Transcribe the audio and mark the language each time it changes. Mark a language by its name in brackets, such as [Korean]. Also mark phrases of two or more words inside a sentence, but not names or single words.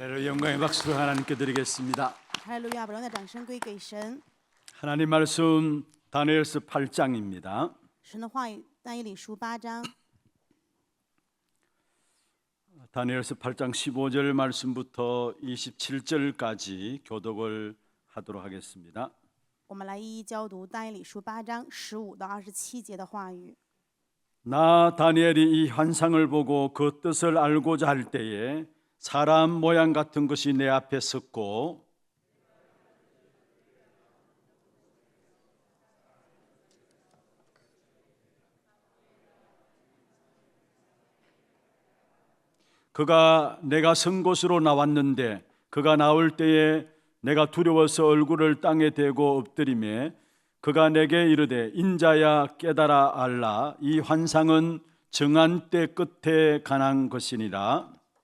[Korean] 영광의 박수를 하나님께 드리겠습니다. [Chinese] 哈利路亚！把荣耀掌声归给神。 [Korean] 하나님 말씀 다니엘서 8장입니다. [Chinese] 神的话语，但以理书8章， [Korean] 다니엘서 8장 15절 말씀부터 27절까지 교독을 하도록 하겠습니다. [Chinese] 我们来一一教读但以理书8章15到27节的话语。 [Korean] 나 다니엘이 이 환상을 보고 그 뜻을 알고자 할 때에 사람 모양 같은 것이 내 앞에 섰고 그가 내가 선 곳으로 나왔는데 그가 나올 때에 내가 두려워서 얼굴을 땅에 대고 엎드리매 그가 내게 이르되 인자야 깨달아 알라 이 환상은 정한 때 끝에 관한 것이니라.